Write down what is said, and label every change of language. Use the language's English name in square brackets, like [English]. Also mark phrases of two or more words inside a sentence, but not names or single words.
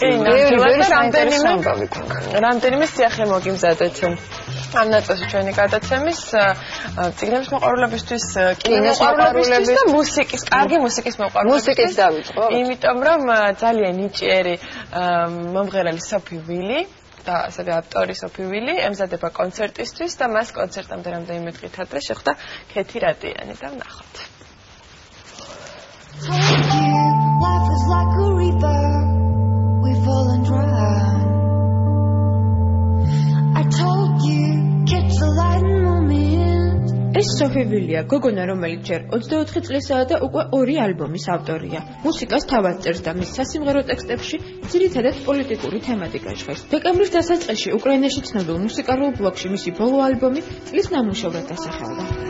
[Georgian] რამდენიმე სიახლე მოგიმზადეთ ამ ნაწილში ჩვენი გადაცემის წიგნების მოყვარულებისთვის, კინომოყვარულებისთვის და მუსიკის, კარგი მუსიკის მოყვარულებისთვის. მუსიკის დავიწყო. იმიტომ რომ ძალიან ნიჭიერი მომღერალი სოფი ვილი და ასევე ავტორი სოფი ვილი ემზადება კონცერტისთვის და მას კონცერტამდე რამდენიმე დღით ადრე შეხვდა ქეთი რადიანი და ვნახოთ. [English] Life is like a river, we fall and drown. I told you, catch the light moment. [Georgian] ეს სოფი ვილია, გოგონა, რომელიც ჯერ 24 წლისაა და უკვე 2 ალბომის ავტორია. მუსიკას თავად წერს და მის სასიმღერო ტექსტებში ძირითადად პოლიტიკური თემატიკა ჟღერს. დეკემბრის დასაწყისში უკრაინაში ცნობილ მუსიკალურ ბლოგში მისი ბოლო ალბომი წლის ნამუშევრად დასახელდა.